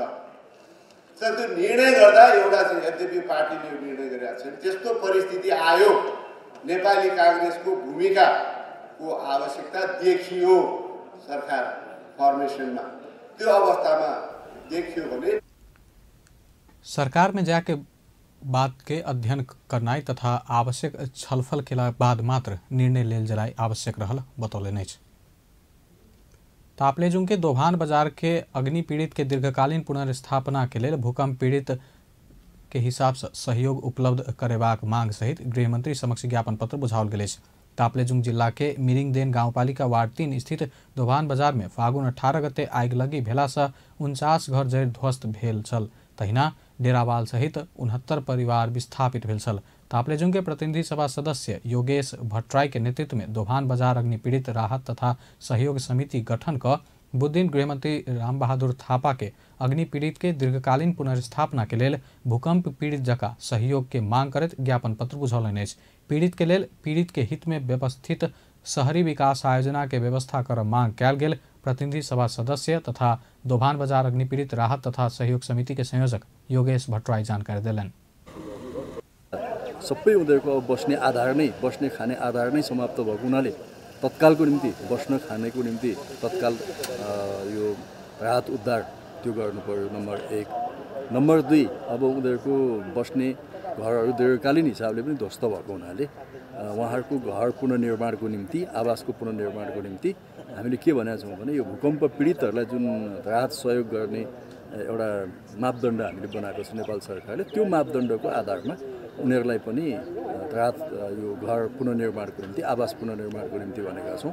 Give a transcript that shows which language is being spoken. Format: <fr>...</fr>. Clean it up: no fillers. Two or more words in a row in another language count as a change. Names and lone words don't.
<ne>तर त्यो निर्णय गर्दा एउटा चाहिँ यद्यपि पार्टीले निर्णय गरेका छन् त्यस्तो परिस्थिति आयो नेपाली कांग्रेसको भूमिकाको आवश्यकता देखियो सरकार फर्मेशनमा त्यो अवस्थामा देखियो भने</ne> <mai>सरकार में जाके बात के अध्ययन करनाई तथा आवश्यक छलफल के बाद मात्र निर्णय लेल जलाई आवश्यक रहल बतौलनि। ताप्लेजुङ के दोभान बाजार के अग्नि पीड़ित के दीर्घकालीन पुनर्स्थापना के लिए भूकंप पीड़ित के हिसाब से सहयोग उपलब्ध करेबाक मांग सहित गृहमंत्री समक्ष ज्ञापन पत्र बुझाओल गेल। ताप्लेजुङ जिला के मिरिङदेन गाउँपालिका वार्ड 3 स्थित दोभान बाजार में फागुन 18 गते आगिलगी भेला से 49 घर जरि ध्वस्त भेल छल। तहिना डेरावाल सहित 69 परिवार विस्थापित भेल छल। ताप्लेजुङ के प्रतिनिधि सभा सदस्य योगेश भट्टराई के नेतृत्व में दोभान बाजार अग्नि पीड़ित राहत तथा सहयोग समिति गठन क बुध दिन गृहमंत्री रामबहादुर थापा के अग्नि पीड़ित के दीर्घकालीन पुनर्स्थापना के लेल भूकंप पीड़ित जका सहयोग के मांग करत ज्ञापन पत्र बुझौलनि। पीड़ित के लेल पीड़ित के हित में व्यवस्थित शहरी विकास आयोजना के व्यवस्था कर मांग कयल गेल। प्रतिनिधि सभा सदस्य तथा दोभान बाजार अग्नि पीड़ित राहत तथा सहयोग समिति के संयोजक योगेश भट्टराई जानकारी दिलन।</mai> <ne>सबै उनीहरूको बस्ने आधार नै बस्ने खाने आधार नै समाप्त भएको हुनाले तत्कालको निम्ति बस्न खानेको निम्ति तत्काल यो राहत उद्धार त्यो गर्नु पर्यो नम्बर 1। नम्बर 2 अब उनीहरूको बस्ने घरहरू दीर्घकालीन हिसाबले पनि ध्वस्त भएको हुनाले उहाँहरूको घर पुनर्निर्माणको निम्ति आवासको पुनर्निर्माणको निम्ति हामीले के भनेका छौँ भने यो भूकम्प पीडितहरूलाई जुन राहत सहयोग गर्ने एउटा मापदण्ड हामीले बनाएको छ नेपाल सरकारले त्यो मापदण्डको आधारमा उनीहरूलाई पनि राहत यो घर पुनर्निर्माणको निम्ति आवास पुनर्निर्माणको निम्ति भनेका छौँ।</ne>